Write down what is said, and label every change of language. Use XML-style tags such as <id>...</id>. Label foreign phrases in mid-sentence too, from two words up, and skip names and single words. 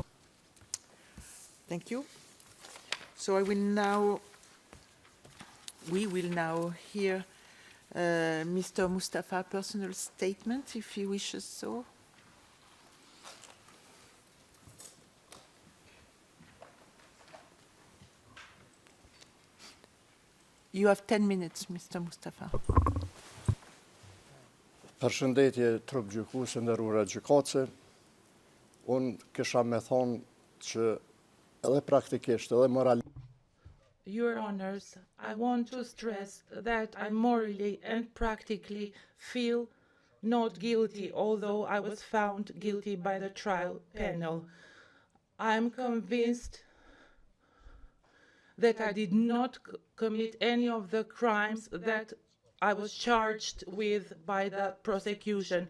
<en>Thank you. So we will now hear Mr. Mustafa, personal statement, if he wishes so. You have 10 minutes, Mr. Mustafa.</en> <sq>Përshëndetje trup gjykuese, nderuara gjykatëse. Unë kisha me thonë që edhe praktikisht, edhe moral.</sq> <en>Your Honors, I want to stress that I morally and practically feel not guilty, although I was found guilty by the trial panel. I am convinced that I did not commit any of the crimes that I was charged with by the prosecution.</en>